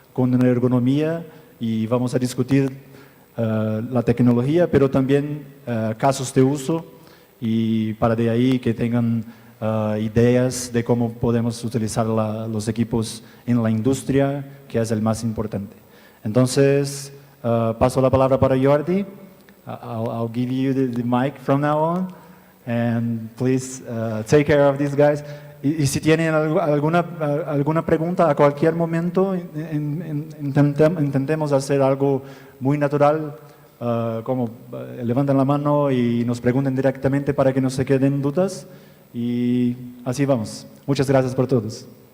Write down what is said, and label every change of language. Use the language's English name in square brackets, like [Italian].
[Spanish] con la ergonomía y vamos a discutir la tecnología, pero también casos de uso y para de ahí que tengan ideas de cómo podemos utilizar los equipos en la industria, que es el más importante. Entonces, paso la palabra para Jordi. [English] I'll give you the mic from now on, and please take care of these guys. [Spanish] Y si tienen alguna pregunta a cualquier momento, intentemos hacer algo muy natural, como levanten la mano y nos pregunten directamente para que no se queden dudas. Y así vamos. Muchas gracias por todos.